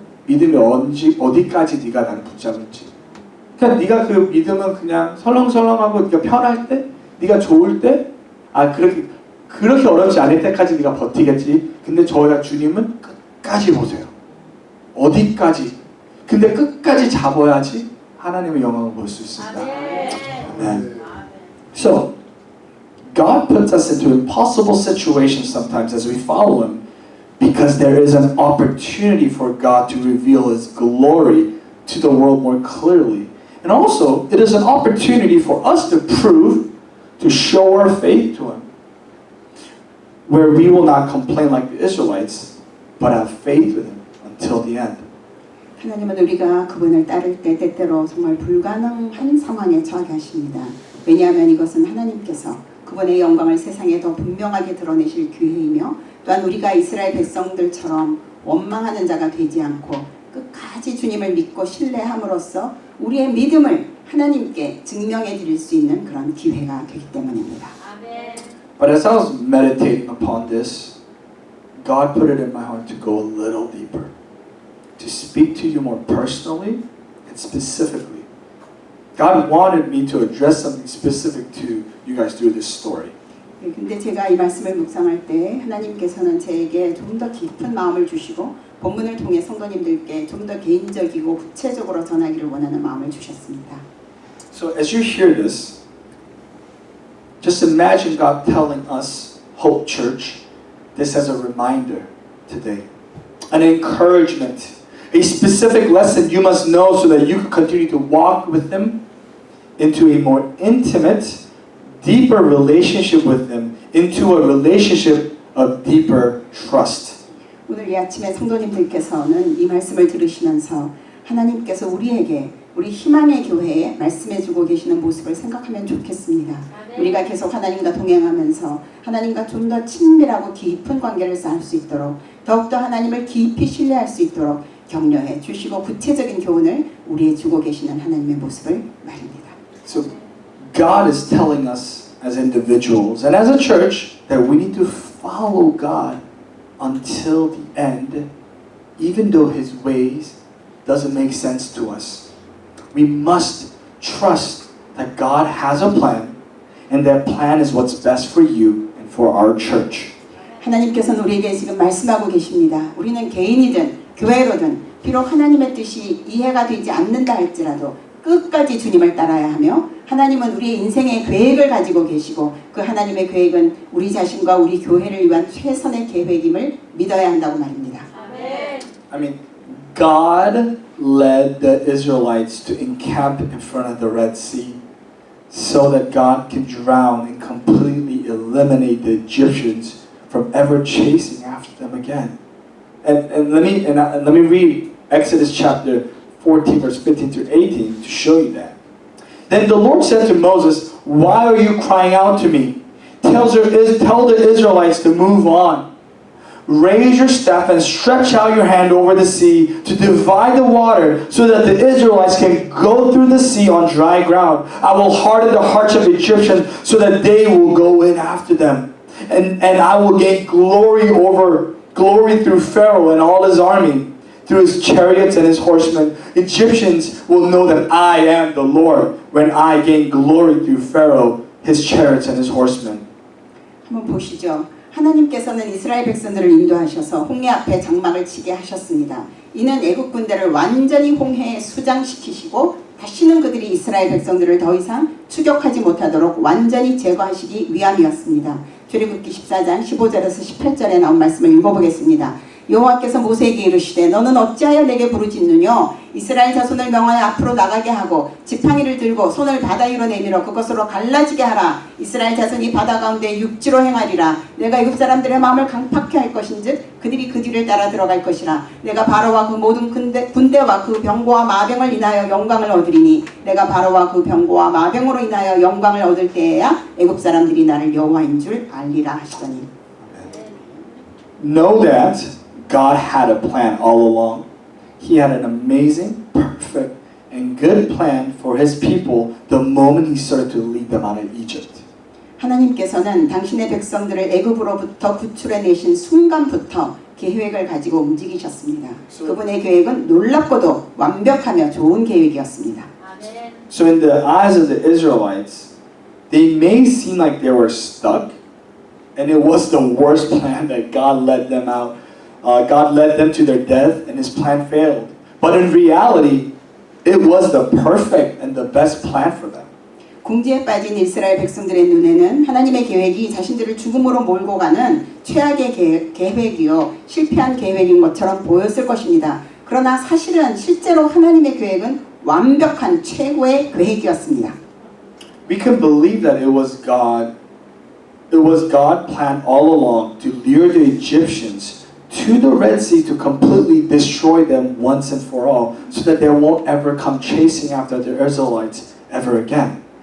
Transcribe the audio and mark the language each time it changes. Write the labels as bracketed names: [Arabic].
[Korean] 믿음이 어디까지 네가 나를 붙잡을지. 그러니까 네가 그 믿음은 그냥 설렁설렁하고 네가 편할 때, 네가 좋을 때, 그렇게 어렵지 않을 때까지 네가 버티겠지. 근데 저희가 주님은 끝까지 보세요. 어디까지. 근데 끝까지 잡아야지 하나님의 영광을 볼 수 있습니다. 아멘. [English] So, God puts us into impossible situations sometimes as we follow Him because there is an opportunity for God to reveal His glory to the world more clearly. And also, it is an opportunity for us to prove, to show our faith to Him. Where we will not complain like the Israelites, but have faith with Him until the end. [Korean] 하나님은 우리가 그분을 따를 때 때때로 정말 불가능한 상황에 처하게 하십니다. 왜냐하면 이것은 하나님께서 그분의 영광을 세상에 더 분명하게 드러내실 기회이며 또한 우리가 이스라엘 백성들처럼 원망하는 자가 되지 않고 끝까지 주님을 믿고 신뢰함으로써 우리의 믿음을 하나님께 증명해 드릴 수 있는 그런 기회가 되기 때문입니다. [English] But as I was meditating upon this, God put it in my heart to go a little deeper, to speak to you more personally and specifically. God wanted me to address something specific to you guys through this story. [Korean] 근데 제가 이 말씀을 묵상할 때 하나님께서는 제게 좀 더 깊은 마음을 주시고 본문을 통해 성도님들께 좀 더 개인적이고 구체적으로 전하기를 원하는 마음을 주셨습니다. [English] So as you hear this, just imagine God telling us, Hope Church, this as a reminder today, an encouragement, a specific lesson you must know so that you can continue to walk with Him into a more intimate, deeper relationship with Him, into a relationship of deeper trust. [Korean] 오늘 이 아침에 성도님들께서는 이 말씀을 들으시면서 하나님께서 우리에게 우리 희망의 교회에 말씀해주고 계시는 모습을 생각하면 좋겠습니다. 우리가 계속 하나님과 동행하면서 하나님과 좀 더 친밀하고 깊은 관계를 쌓을 수 있도록 더욱더 하나님을 깊이 신뢰할 수 있도록 격려해 주시고 구체적인 교훈을 우리에 주고 계시는 하나님의 모습을 말입니다. [English] So God is telling us as individuals and as a church that we need to follow God until the end, even though His ways doesn't make sense to us. We must trust that God has a plan and that plan is what's best for you and for our church. [Korean] 하나님께서는 우리에게 지금 말씀하고 계십니다. 우리는 개인이든 교회로든 비록 하나님의 뜻이 이해가 되지 않는다 할지라도 끝까지 주님을 따라야 하며 하나님은 우리의 인생의 계획을 가지고 계시고 그 하나님의 계획은 우리 자신과 우리 교회를 위한 최선의 계획임을 믿어야 한다고 말입니다. [English] I mean, God led the Israelites to encamp in front of the Red Sea so that God can drown and completely eliminate the Egyptians from ever chasing after them again. And let me read Exodus chapter 14 verse 15 through 18 to show you that. Then the Lord said to Moses, "Why are you crying out to me? Tell the Israelites to move on. Raise your staff and stretch out your hand over the sea to divide the water so that the Israelites can go through the sea on dry ground. I will harden the hearts of the Egyptians so that they will go in after them. And I will gain glory through Pharaoh and all his army, through his chariots and his horsemen. Egyptians will know that I am the Lord when I gain glory through Pharaoh, his chariots and his horsemen." [Korean] 한번 보시죠. 하나님께서는 이스라엘 백성들을 인도하셔서 홍해 앞에 장막을 치게 하셨습니다. 이는 애국 군대를 완전히 홍해에 수장시키시고 다시는 그들이 이스라엘 백성들을 더 이상 추격하지 못하도록 완전히 제거하시기 위함이었습니다. 출애굽기 14장 15절에서 18절에 나온 말씀을 읽어보겠습니다. 여호와께서 모세에게 이르시되 너는 어찌하여 내게 부르짖느뇨 이스라엘 자손을 명하여 앞으로 나가게 하고 지팡이를 들고 손을 바다 위로 내밀어 그것으로 갈라지게 하라. 이스라엘 자손이 바다 가운데 육지로 행하리라. 내가 애굽 사람들의 마음을 강팍케 할 것인즉 그들이 그 뒤를 따라 들어갈 것이라. 내가 바로와 그 모든 군대와 그 병거와 마병을 인하여 영광을 얻으리니 내가 바로와 그 병거와 마병으로 인하여 영광을 얻을 때에야 애굽 사람들이 나를 여호와인 줄 알리라 하시더니. [English] Know that God had a plan all along. He had an amazing, perfect, and good plan for His people the moment He started to lead them out of Egypt. [Korean] 하나님께서는 당신의 백성들을 애굽으로부터 구출해내신 순간부터 계획을 가지고 움직이셨습니다. 그분의 계획은 놀랍고도 완벽하며 좋은 계획이었습니다. [English] So in the eyes of the Israelites, they may seem like they were stuck, and it was the worst plan that God led them out. God led them to their death, and His plan failed. But in reality, it was the perfect and the best plan for them. [Korean] 궁지에 빠진 이스라엘 백성들의 눈에는 하나님의 계획이 자신들을 죽음으로 몰고 가는 최악의 계획이요 실패한 계획인 것처럼 보였을 것입니다. 그러나 사실은 실제로 하나님의 계획은 완벽한 최고의 계획이었습니다. [English] We can believe that it was God planned all along to lure the Egyptians to the Red Sea to completely destroy them once and for all, so that they won't ever come chasing after the Israelites ever again.